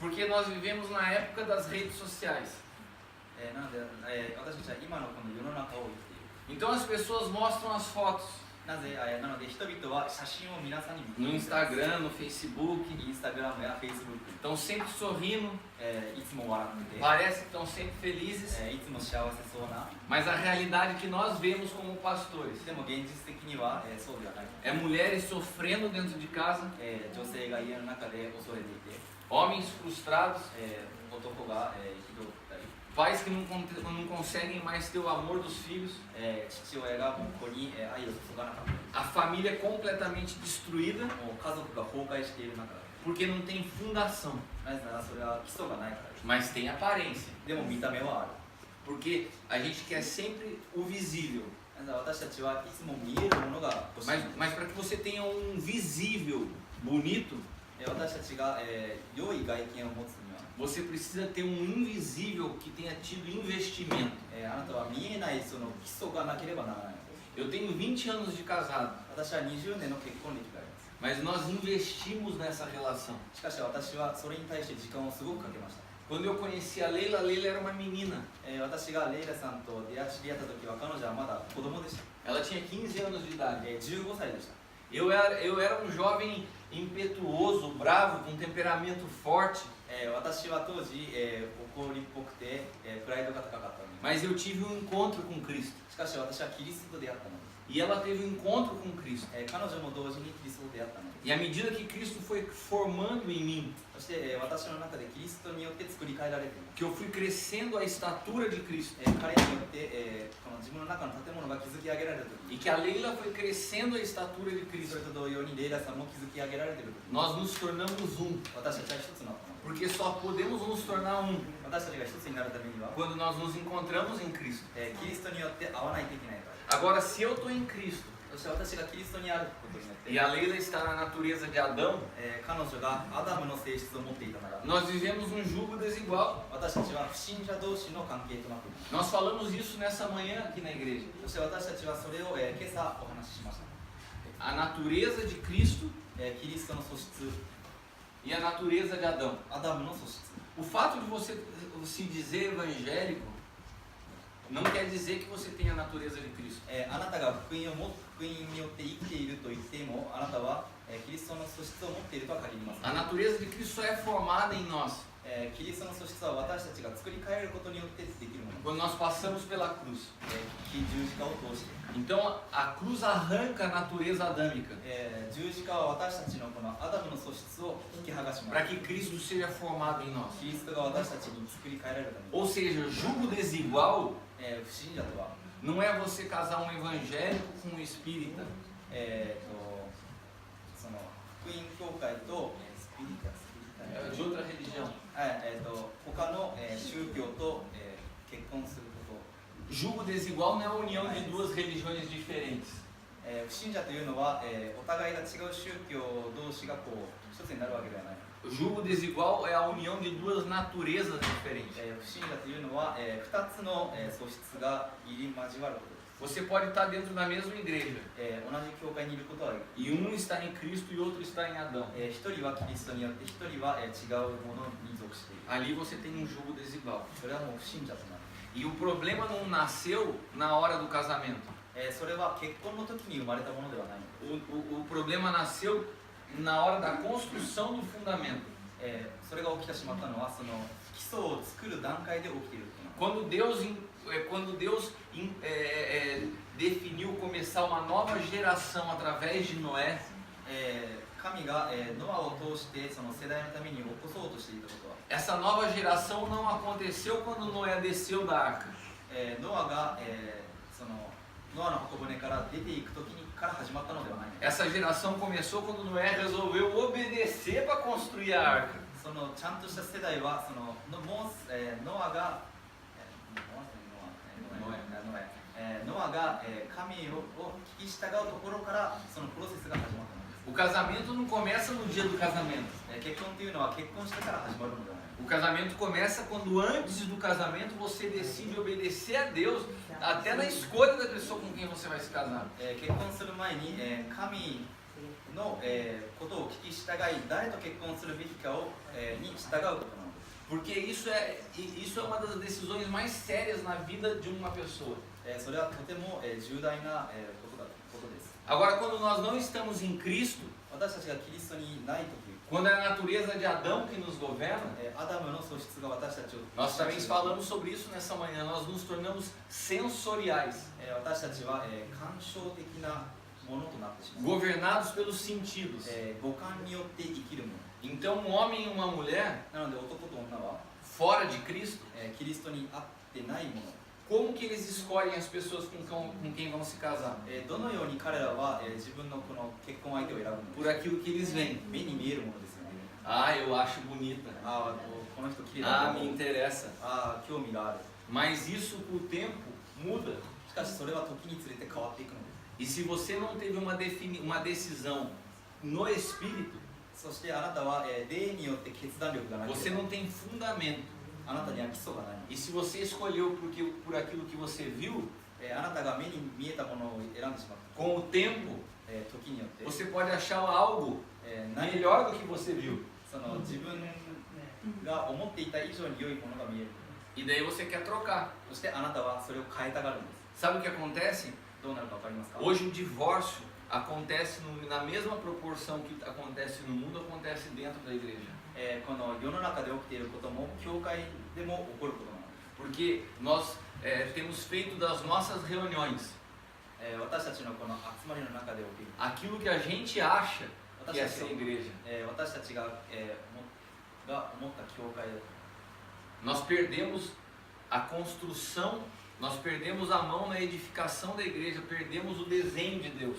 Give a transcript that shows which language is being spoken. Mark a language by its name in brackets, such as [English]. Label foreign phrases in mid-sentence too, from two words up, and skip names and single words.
[Portuguese] Porque nós vivemos na época das redes sociais. [Japanese] なので、私たちは今のこの世の中を生きている。 [Portuguese] Então as pessoas mostram as fotos [Japanese] なぜ、なので人々は写真を皆さんに見て [Portuguese] no Instagram, no Facebook. [Japanese] インスタグラムやフェイスブック、 [Portuguese] Estão sempre sorrindo, [Japanese] いつも笑ってて、 [Portuguese] parece que estão sempre felizes. [Japanese] いつも幸せそうな。 [Portuguese] Mas a realidade que nós vemos como pastores [Japanese] でも現実的には、そうではない。 [Portuguese] é mulheres sofrendo dentro de casa, [Japanese] 女性が家の中で恐れていて、 [Portuguese] homens frustrados, [Japanese] 男が、憤ったり、 [Portuguese] pais que não conseguem mais ter o amor dos filhos, [Japanese] 父親がもう子に、愛を注がなかったり、 [Portuguese] a família completamente destruída [Japanese] もう家族が崩壊している中で、 [Portuguese] porque não tem fundação, [Japanese] なぜならそれは基礎がないからです。 [Portuguese] mas tem aparência. [Japanese] でも見た目はある。 [Portuguese] Porque a gente quer sempre o visível. [Japanese] なぜなら私たちはいつも見えるものが欲しい。 [Portuguese] Mas para que você tenha um visível bonito, [Japanese] 私たちが、良い外見を持つには、 [Portuguese] você precisa ter um invisível que tenha tido investimento. [Japanese] あなたは見えないその基礎がなければならないのです。 [Portuguese] Eu tenho 20 anos de casado, [Japanese] 私は20年の結婚歴があります。 [Portuguese] mas nós investimos nessa relação. [Japanese] しかし私はそれに対して時間をすごくかけました。 [Portuguese] Quando eu conheci a Leila era uma menina. [Japanese] 私がレイラさんと知り合った時は彼女はまだ子供でした。 [Portuguese] Ela tinha 15 anos de idade. [Japanese] 15歳でした。 [Portuguese] Eu era um jovem impetuoso, bravo, com temperamento forte, [Japanese] 私は当時、怒りっぽくて、プライドが高かったので [Portuguese] mas eu tive um encontro com Cristo. [Japanese] しかし私はキリストと出会ったのです [Portuguese] E ela teve um encontro com Cristo. [Japanese] 彼女も同時にキリストと出会ったのです [Portuguese] E à medida que Cristo foi formando em mim, [Japanese] そして、私の中でキリストによって作り変えられています [Portuguese] que eu fui crescendo a estatura de Cristo, [Japanese] 彼によって、この自分の中の建物が築き上げられると [Portuguese] e [Japanese] き [Portuguese] que a Leila foi crescendo a estatura de [Japanese] そ [Portuguese] Cristo, [Japanese] れと同様にレイラさんも築き上げられているとき [Portuguese] nós nos tornamos um. [Japanese] 私たちは一つになったのです [Portuguese] Porque só podemos nos tornar um [Japanese] 私たちが一つになるためには、 [Portuguese] quando nós nos encontramos em Cristo. [Japanese] キリストによって会わないといけないから [Portuguese] Agora, se eu estou em Cristo [Japanese] そして私がキリストにあることによって、 [Portuguese] e a Leila está na natureza de Adão, [Japanese] 彼女がアダムの性質を持っていたなら [Portuguese] nós vivemos um jugo desigual. [Japanese] 私たちは不信者同士の関係となっています [Portuguese] Nós falamos isso nessa manhã aqui na igreja. [Japanese] そして私たちはそれを、今朝お話ししました [Portuguese] A natureza de Cristo [Japanese] キリストの素質 [Portuguese] e a natureza de Adão. [Japanese] アダムの素質 [Portuguese] O fato de você se dizer evangélico não quer dizer que você tem a natureza de Cristo. [Japanese] あなたが福音によって生きていると言ってもあなたは、キリストの素質を持っているとは限りません [Portuguese] A natureza de Cristo só é formada em nós [Japanese] キリストの素質は私たちが作り変えることによってできるもの [Portuguese] quando nós passamos pela cruz. [Japanese] 十字架を通して、 [Portuguese] Então a cruz arranca a natureza adâmica [Japanese] 十字架は私たちのこのアダムの素質を引き剥がしま [Portuguese] para [Japanese] す [Portuguese] que Cristo seja formado em nós. [Japanese] キリストが私たちに作り変えられるために、 [Portuguese] Ou seja, jugo desigual [Japanese] 不信者とは、 [Portuguese] não é você casar um evangélico com um espírita. [Japanese] その福音教会と、スピリタ [Portuguese] É de outra religião. [Japanese] 他の、宗教と、結婚すること、 [Portuguese] Jugo desigual não é a união de duas religiões diferentes. [Japanese] 不信者というのは、お互いが違う宗教同士がこう一つになるわけではない。 [Portuguese] Jugo desigual é a união de duas naturezas diferentes. [Japanese] 不信者というのは、二つの、素質が入り交わることです。 [Portuguese] Você pode estar dentro da mesma igreja [Japanese] 同じ教会にいることはでき [Portuguese] e um está em Cristo e outro está em Adão. [Japanese] る。一人はキリストによって一人は、違うものに属している。 [Portuguese] Ali você tem um jugo desigual. [Japanese] それはもう不信者となる。 [Portuguese] E o problema não nasceu na hora do casamento. [Japanese] それは結婚の時に生まれたものではない。 [Portuguese] O problema nasceu na hora da construção do fundamento. [Japanese] それが起きてしまったのはその基礎を作る段階で起きていることなんです。 [Portuguese] Quando Deus definiu começar uma nova geração através de Noé, [Japanese] 神が、ノアを通してその世代のために起こそうとしていたことは、 [Portuguese] essa nova geração não aconteceu quando Noé desceu da arca. [Japanese] ノアが、そのノアの箱舟から出ていく時にから始まったのではない。 [Portuguese] Essa geração começou quando Noé resolveu obedecer para construir a arca. [Japanese] そのちゃんとした世代はそのノアが神を聞き従うところからそのプロセスが始まったのです。 [Portuguese] O casamento não começa no dia do casamento. [Japanese] 結婚というのは結婚してから始まるのではない。 [Portuguese] O casamento começa quando antes do casamento você decide obedecer a Deus, até na escolha da pessoa com quem você vai se casar. [Japanese] 結婚する前に、神の、ことを聞き従い、誰と結婚するべきかを、に従うことなのです。 [Portuguese] Porque isso é uma das decisões mais sérias na vida de uma pessoa. [Japanese] それはとても、重大な、ことです。 [Portuguese] Agora, quando nós não estamos em Cristo, [Japanese] 私たちがキリストにないとき、 [Portuguese] quando é a natureza de Adão que nos governa, [Japanese] アダムの素質が私たちを [Portuguese] nós também falamos sobre isso nessa manhã, nós nos tornamos sensoriais, [Japanese] 私たちは、感傷的なものとなってしまう。 [Portuguese] governados pelos sentidos. [Japanese] 五感によって生きるもの。 [Portuguese] Então, um homem e uma mulher [Japanese] なので男と女は、 [Portuguese] fora de Cristo, [Japanese] キリストに合ってないもの。 [Portuguese] como que eles escolhem as pessoas com quem vão se casar? [Japanese] どのように彼らは、自分のこの結婚相手を選ぶの [Portuguese] Por [Japanese] ですか。 [Portuguese] aquilo que eles veem. [Japanese] 目に見えるものですよね。 [Portuguese] Ah, eu acho bonita. [Japanese] この人綺麗だ Ah, と [Portuguese] me [Japanese] 思う。 [Portuguese] interessa. [Japanese] 興味がある。 [Portuguese] Mas isso com o tempo muda. [Japanese] しかしそれは時につれて変わっていくのです。 [Portuguese] E se você não teve uma decisão no espírito, [Japanese] そしてあなたは、霊によって決断力がない。 [Portuguese] você não tem fundamento. [Japanese] あなたには基礎がない。 [Portuguese] E se você escolheu por aquilo que você viu, [Japanese] あなたが目に見えたものを選んでしまった。 [Portuguese] com o tempo, [Japanese] 時によって、 [Portuguese] você pode achar algo [Japanese] 何 [Portuguese] melhor do que você viu. [Japanese] その自分が思っていた以上に良いものが見える。 [Portuguese] E daí você quer trocar. [Japanese] そしてあなたはそれを変えたがるんです。 [Portuguese] Sabe o que acontece? [Japanese] どうなるかわかりますか？ [Portuguese] Hoje o divórcio acontece na mesma proporção que acontece no mundo, acontece dentro da igreja. [Japanese] この世の中で起きていることも教会でも起こることなんです。 [Portuguese] Porque nós temos feito das nossas reuniões [Japanese] 私たちのこの集まりの中で起きる [Portuguese] aquilo que a gente acha que é [Japanese] 私たち [Portuguese] ser igreja. [Japanese] 私たちが思った教会だと [Portuguese] Nós perdemos a construção, nós perdemos a mão na edificação da igreja, perdemos o desenho de Deus.